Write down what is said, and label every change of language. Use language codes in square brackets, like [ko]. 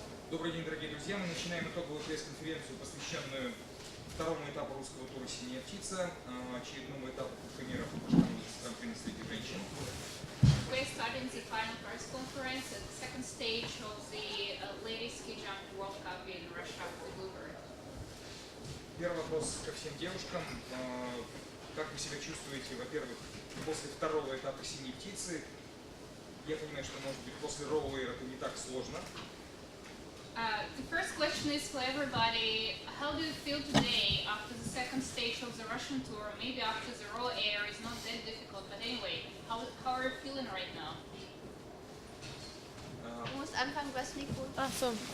[ru] Добрый день, дорогие друзья. Мы начинаем итоговую пресс-конференцию, посвященную второму этапу русского тура «Синяя птица», очередному этапу Кубка мира по стран среди женщин. [en] We're starting the final press conference at the second stage of the ladies ski jumping World Cup in Russia for Bluebird. [ru] Первый вопрос ко всем девушкам. Как вы себя чувствуете, во-первых, после второго этапа «Синей птицы»? Я понимаю, что, может быть, после роуэра это не так сложно. [en] The first question is for everybody. How do you feel today after the second stage of the Russian tour? Maybe after the raw air is not that difficult, but anyway, how are you feeling right now? [de] Du musst anfangen, was Mikro. Ah, so.